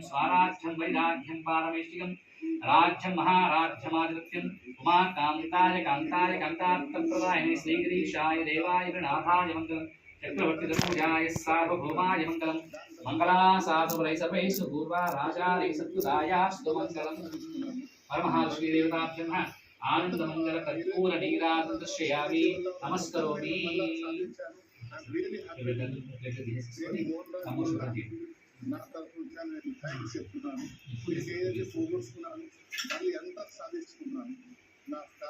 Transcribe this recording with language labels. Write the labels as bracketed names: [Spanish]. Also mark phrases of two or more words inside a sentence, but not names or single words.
[Sanskrit] स्वाराज्यं वैराग्यं पारमेष्टिकं राज्यं महाराज्यमादित्यम् उमाकान्ताय कान्ताय कान्तार्थप्रदायिने श्रीगिरीशाय देवाय गृणाथाय मङ्गलम् चक्रवर्तितनूजाय सार्वभौमाय मङ्गलम् मंगलासाधुवै सर्वेषु पूर्वा राजायै सत्युदायास्तु मङ्गलम् परमहर्षि देवताभ्यः ఆనందమంగళ కర్పూర నీరాజనం దృశ్యామి నమస్కరోమి. [Telugu] నా తరఫు నేను థ్యాంక్స్ చెప్తున్నాను. ఏదైతే పోగొట్టుకున్నాను మళ్ళీ ఎంత సాధించుకున్నాను. నా